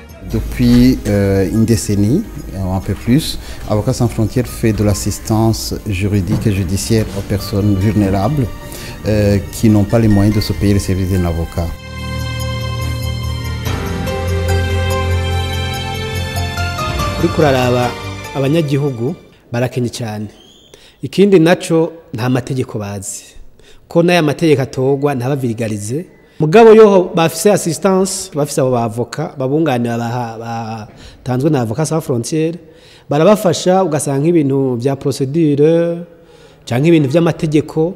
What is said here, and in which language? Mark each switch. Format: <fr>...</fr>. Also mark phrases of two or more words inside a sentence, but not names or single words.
<fr>Depuis une décennie, un peu plus, Avocats sans frontières fait de l'assistance juridique et judiciaire aux personnes vulnérables qui n'ont pas les moyens de se payer les services d'un avocat.</fr> <rn>Uriko uraraba abanyagihugu barakenye cyane. Ikindi naco nta mategeko bazi. Ko n'aya mategeko atogwa ntabavirigalize. Mugabo yo bafise assistance, bafise abo bavoka babunganira batanzwe na Avocats sans frontières, barabafasha ugasanga ibintu bya procedure canke ibintu by'amategeko.</rn>